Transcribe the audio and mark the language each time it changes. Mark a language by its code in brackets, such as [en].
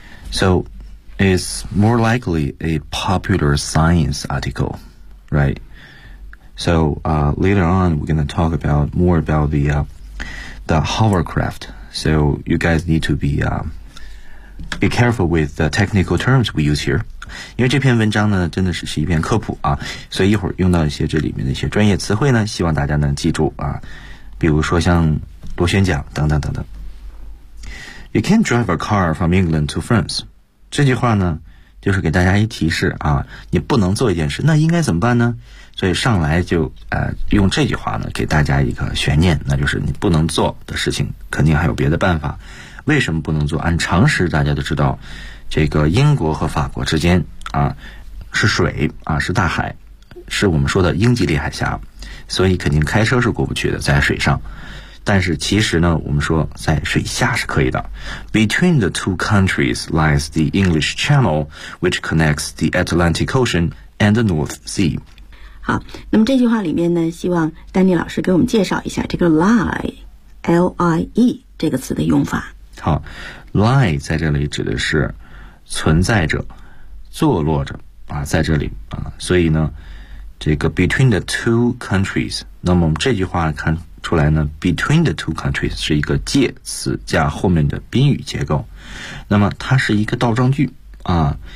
[en] So, it's more likely a popular science article, right? So, later on, we're going to talk about more about the hovercraft. So, you guys need to be careful with the technical terms we use here. [zh] 因为这篇文章呢真的是一篇科普啊，所以一会儿用到一些这里面的一些专业词汇呢，希望大家能记住啊，比如说像螺旋桨等等等等。 [en] You can't drive a car from England to France， [zh] 这句话呢就是给大家一提示啊，你不能做一件事，那应该怎么办呢？所以上来就用这句话呢给大家一个悬念，那就是你不能做的事情肯定还有别的办法。为什么不能做？按常识大家都知道，这个英国和法国之间啊是水啊，是大海，是我们说的英吉利海峡，所以肯定开车是过不去的，在水上。但是其实呢，我们说在水下是可以的。 [en] Between the two countries lies the English Channel, which connects the Atlantic Ocean and the North Sea. [zh] 好，那么这句话里面呢，希望丹尼老师给我们介绍一下这个 lie L-I-E 这个词的用法。好， lie 在这里指的是存在着，坐落着啊，在这里啊，所以呢，这个 [en] between the two countries， [zh] 那么我们这句话看出来呢 ，between the two countries 是一个介词加后面的宾语结构，那么它是一个倒装句啊。